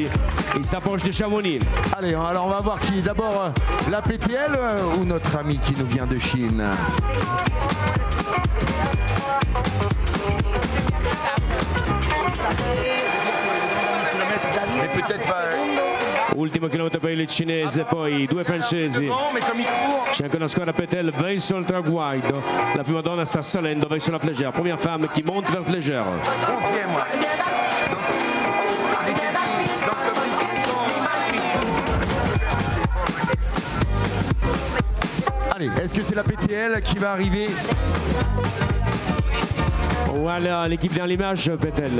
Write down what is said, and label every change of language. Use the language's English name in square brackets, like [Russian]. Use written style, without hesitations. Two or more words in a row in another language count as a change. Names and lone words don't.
[French] Il s'approche de Chamonix. Allez, alors on va voir qui. D'abord la PTL ou notre ami qui nous vient de Chine. Mais peut-être pas. [Italian] Ultimo chilometro per il cinese, poi due francesi. C'è anche una squadra Petel verso il traguardo. La prima donna sta salendo verso la Flégère. [French] Première femme qui monte vers Flégère. Allez, est-ce que c'est la PTL qui va arriver? Voilà l'équipe dans l'image, Petel.